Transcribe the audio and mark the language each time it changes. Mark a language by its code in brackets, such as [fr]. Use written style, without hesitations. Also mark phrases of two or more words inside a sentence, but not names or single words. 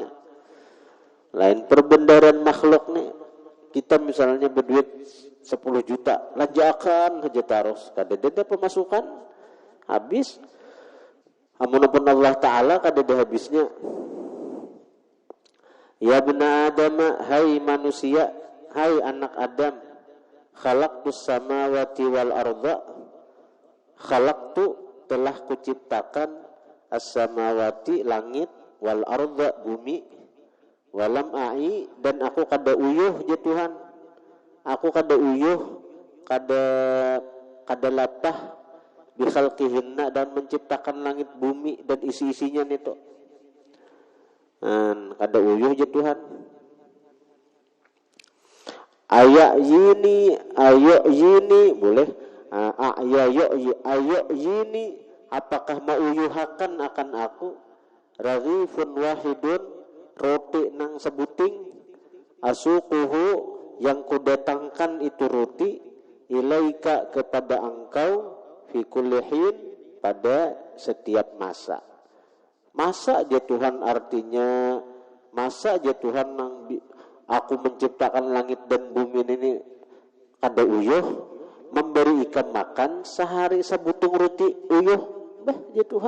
[bjn] Lain perbendaharaan makhluk nih, kita misalnya berduit 10 juta, lanjakan aja taros, kada ada pemasukan, habis. Amunapun Allah Ta'ala kada ada habisnya. [ar] Ya bna Adam, [bjn] hai manusia, hai anak Adam, [ar] khalaqtus samawati wal arda, khalaqtu, [bjn] telah kuciptakan as-samawati, langit, [ar] wal arda, [bjn] bumi, [ar] walam a'i, [bjn] dan aku kada uyuh ya Tuhan, aku kada uyuh, kada latah bikhalqihinna, dan menciptakan langit bumi dan isi-isinya itu. Kada uyuh ya Tuhan. Ayo yini boleh. Ayo yini, apakah mauyuhakan akan aku, [ar] raghifun wahidun, [bjn] roti nang sebuting, asuquhu, yang kudatangkan itu roti, ilaika, kepada engkau, [ar] fi kulli hin, [id] pada setiap masa. [bjn] Masa aja Tuhan, artinya masa aja Tuhan nang aku menciptakan langit dan bumi ini kada uyuh, memberi ikan makan sehari sebutung roti uyuh, bah ya Tuhan.